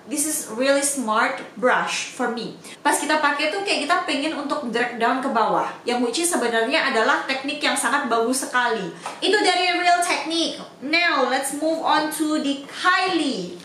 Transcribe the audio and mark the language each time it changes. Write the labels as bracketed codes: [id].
[en] This is really smart brush for me. [id] Pas kita pakai tuh kayak kita pengen untuk drag down ke bawah, yang [en] which is [id] sebenarnya adalah teknik yang sangat bagus sekali. Itu dari Real Technique. [en] Now let's move on to the Kylie.